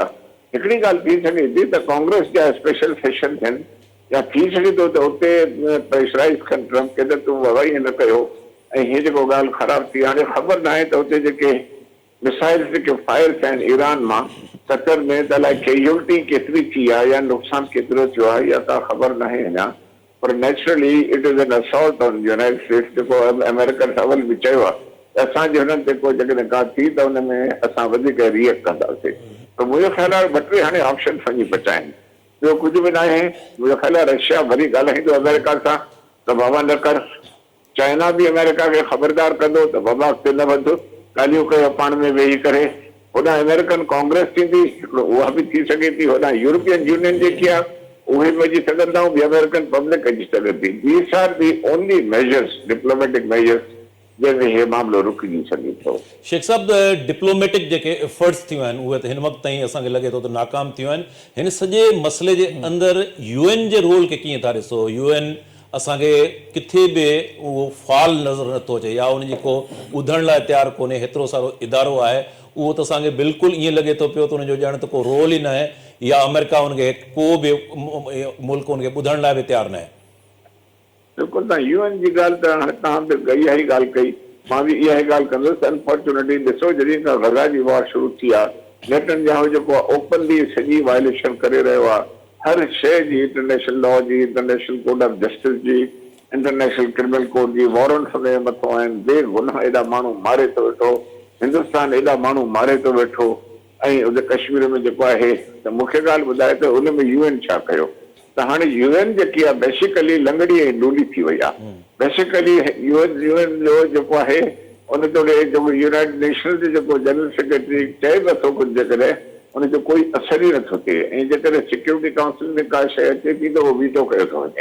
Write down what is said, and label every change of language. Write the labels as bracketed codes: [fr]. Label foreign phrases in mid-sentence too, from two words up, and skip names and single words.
[sd] हिकिड़ी ॻाल्हि थी सघे थी त कांग्रेस जा [en] special session [sd] थियनि, या थी सघे थो त उते प्रेशराइज़ कनि ट्रम्प खे त तूं वई न कयो ऐं हीअ जेको ॻाल्हि ख़राबु थी। हाणे ख़बर न आहे त उते जेके मिसाइल्स जेके फायर थिया आहिनि ईरान मां 70 में, त अलाए कैजुअलिटी केतिरी थी आहे या नुक़सानु केतिरो थियो आहे या का ख़बर न आहे अञा। [en] पर naturally it is an assault on United States, [sd] जेको अमेरिकन अवल बि चयो आहे त असांजे हुननि ते को जेकॾहिं का थी त हुन में असां वधीक रिएक्ट कंदासीं। त मुंहिंजो ख़्यालु आहे 2-3 हाणे ऑप्शन वञी बचाइनि, ॿियो कुझु बि न आहे। मुंहिंजो ख़्यालु आहे रशिया वरी ॻाल्हाईंदो अमेरिका सां त बाबा न कर, चाइना भी अमेरिका खे ख़बरदार कंदो त बाबा अॻिते न वध, ॻाल्हियूं कयो पाण में वेही करे। होॾां अमेरिकन कांग्रेस थींदी, हिकिड़ो उहा बि थी सघे थी। होॾां यूरोपियन यूनियन जेकी आहे उहे बि अची सघनि था, ॿी अमेरिकन पब्लिक अची सघे थी। [en] these are the only measures, diplomatic measures, [sd] जंहिंमें हे मामिलो रुकिजी सघे थो। शेख साहब, डिप्लोमेटिक जेके एफर्ट्स थियूं आहिनि उहे त हिन वक़्त ताईं असांखे लॻे थो त नाकाम थियूं आहिनि। हिन सॼे मसइले जे अंदरि यूएन जे रोल खे कीअं था ॾिसो? यूएन असांखे किथे बि उहो फाल नज़र नथो अचे, या उन जेको ॿुधण लाइ तयारु कोन्हे। हेतिरो सारो इदारो आहे, उहो त असांखे बिल्कुलु ईअं लॻे थो पियो त उनजो ॼण त को रोल ई न आहे, या अमेरिका उनखे को बि मुल्क उनखे ॿुधण लाइ बि तयारु न आहे। बिल्कुलु, तव्हां यूएन जी ॻाल्हि त हाणे तव्हां बि इहा ई ॻाल्हि कई, मां बि इहा ई ॻाल्हि कंदुसि। अनफॉर्चुनेटली ॾिसो, जॾहिं खां गज़ा जी वॉर शुरू थी आहे, नेतन्याहू जेको आहे ओपनली सॼी वायलेशन करे रहियो आहे, हर शइ जी, [en] international law [sd] जी, [en] international code of justice [sd] जी, [en] international criminal code [sd] जी, वारंट हुनजे मथां आहिनि। बेगुनाह एॾा माण्हू मारे थो वेठो, हिंदुस्तान एॾा माण्हू मारे थो वेठो, ऐं उन कश्मीर में जेको आहे त मूंखे ॻाल्हि ॿुधाए त उन में यूएन छा कयो? त हाणे यूएन जेकी आहे बेसिकली लंगड़ी ऐं लूली थी वई आहे। बेसिकली यूएन जो जेको आहे उन जो जेको यूनाइटेड नेशनल जो जेको [en] general secretary [sd] चए नथो कुझु, जेकॾहिं उनजो कोई असर ई नथो थिए, ऐं जेकॾहिं सिक्योरिटी काउंसिल में का शइ अचे थी त उहो वीटो कयो थो वञे।